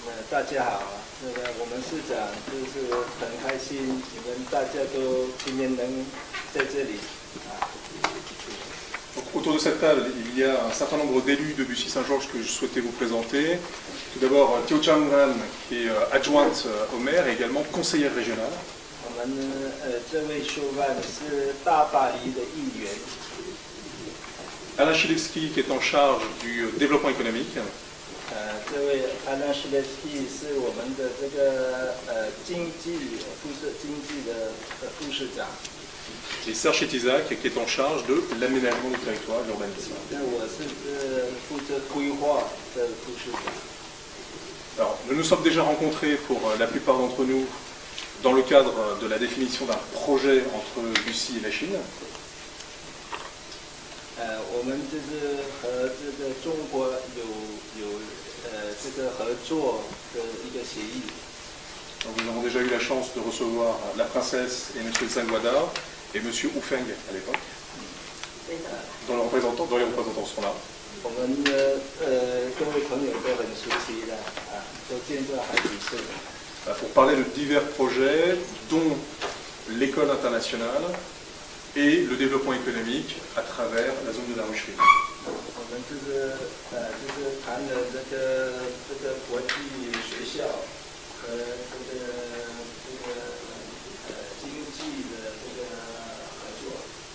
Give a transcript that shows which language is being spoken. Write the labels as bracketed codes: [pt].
[zh] 大家好，我们市长就是很开心，你们大家都今天能在这里啊。 [fr] Donc autour de cette table, il y a un certain nombre d'élus de Bussy-Saint-Georges que je souhaitais vous présenter. Tout d'abord, Tio Chang Ran, qui est adjointe au maire et également conseillère régionale. [zh] 我们这位修办是大巴黎的议员， [fr] Alain Chilewski, qui est en charge du développement économique. [zh] 这位安娜施列斯基是我们的这个经济的副市长。 [fr] Et Serge Chetizac, qui est en charge de l'aménagement du territoire, de l'urbanisme. [zh] 那我是负责规划的副市长。 [fr] Alors, nous nous sommes déjà rencontrés pour la plupart d'entre nous dans le cadre de la définition d'un projet entre Bussy et la Chine. [zh] 我们就是和这个中国有这个合作的一个协议。 [fr] Donc, nous avons déjà eu la chance de recevoir la princesse et M. Zhangguada et M. Wu Feng à l'époque, dont les représentants sont là. [zh] 我们的各位朋友都很熟悉的都见过好几次。 [fr] Pour parler de divers projets, dont l'école internationale et le développement économique à travers la zone de la Rucherie. [zh] 我们就是谈了这个国际学校和这个经济的这个合作。